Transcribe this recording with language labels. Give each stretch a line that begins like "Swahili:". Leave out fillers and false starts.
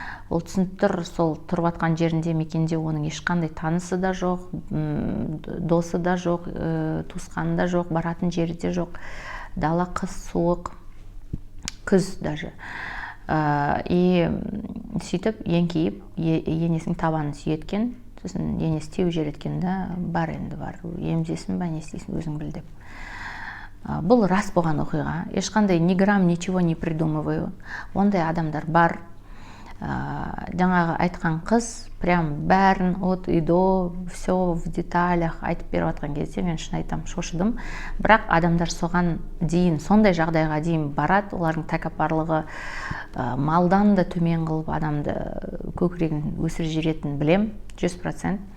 Kazakh: Ол түсініп тұр, сол тұрып атқан жерінде, мекенде оның ешқандай танысы да жоқ, досы да жоқ, туысқаны да жоқ, баратын жері де жоқ. Дала қыс, суық, күз даже. И сөйтіп еңкейіп енесінің табанын сүйеткен. Сосын енесі теу жер еткен да, бар енді бар, емізесің ба, не істейсің, өзің біл деп. Бұл рас болған оқиға. Ешқандай
Russian: ни грамм ничего не придумываю.
Kazakh: Ондай адамдар бар. Жаңағы айтқан қыз прям бәрін
Russian: от и до, все в деталях
Kazakh: айтып беріп атқан кезде мен шын айтам, шошыдым. Бірақ адамдар соған дейін, сондай жағдайға дейін барады. Олардың тәкаппарлығы малдан да төмен қылып адамды көкірегін өсіріп жіберетінін білем, 100%.